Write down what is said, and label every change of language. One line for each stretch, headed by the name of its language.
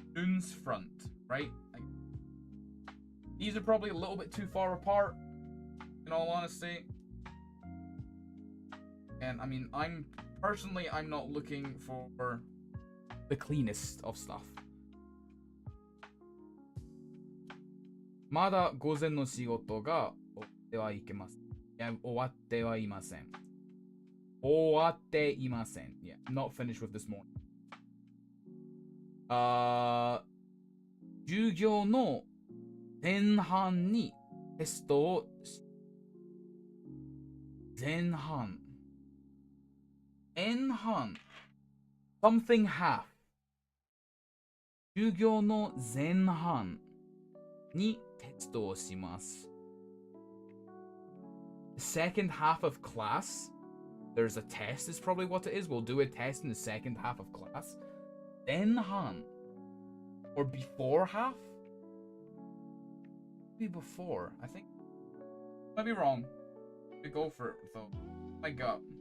English: Noon's front, right? Like, these are probably a little bit too far apart, in all honesty. And I mean, I'm not looking for the cleanest of stuff.
Japanese: まだ午前の仕事が終わってはいけません。いや、終わってはいません。終わっていません。
English: Yeah, not finished with this morning.
Japanese: 授業の前半にテストを前半。前半。
English: something half。
Japanese: 授業の前半にテストをします。
English: Second half of class, there's a test is probably what it is. We'll do a test in the second half of class. 前半 or before half? Maybe before, I think. Might be wrong. We go for it though. My gut.